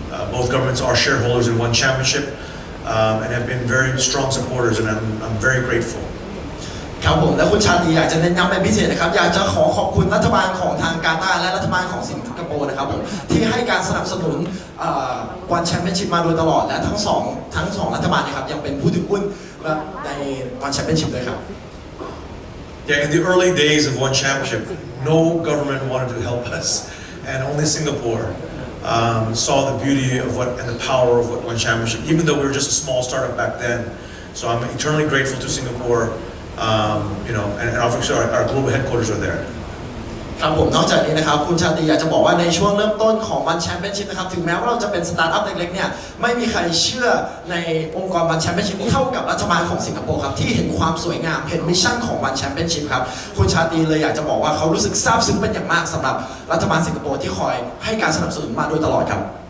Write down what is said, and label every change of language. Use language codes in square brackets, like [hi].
[en] Both governments are shareholders in One Championship and have been very strong supporters, and I'm very grateful. [th] ครับผมและคุณชาติอยากจะเน้นย้ำเป็นพิเศษนะครับอยากจะขอบคุณรัฐบาลของทางกาตาร์และรัฐบาลของสิงคโปร์นะครับผมที่ให้การสนับสนุนวันแชมเปี้ยนชิพมาโดยตลอดและทั้งสองรัฐบาลนะครับยังเป็นผู้ถือหุ้นในวันแชมเปี้ยนชิพเลยครับ [en] Yeah, in the early days of One Championship, no government wanted to help us, and only Singapore saw the beauty of what and the power of what One Championship, even though we were just a small startup back then. So I'm eternally grateful to Singapore, and obviously our global headquarters are there. [th] ครับผมนอกจากนี้นะครับคุณชาตรีอยากจะบอกว่าในช่วงเริ่มต้นของวันแชมเปี้ยนชิพนะครับถึงแม้ว่าเราจะเป็นสตาร์ทอัพเล็กๆเนี่ยไม่มีใครเชื่อในองค์กรวันแชมเปี้ยนชิพเท่ากับรัฐบาลของสิงคโปร์ครับที่เห็นความสวยงามเห็นมิชชั่นของวันแชมเปี้ยนชิพครับคุณชาตรีเลยอยากจะบอกว่าเขารู้สึกซาบซึ้งเป็นอย่างมากสำหรับรัฐบาลสิงคโปร์ที่คอยให้การสนับสนุนมาโดยตลอดครับ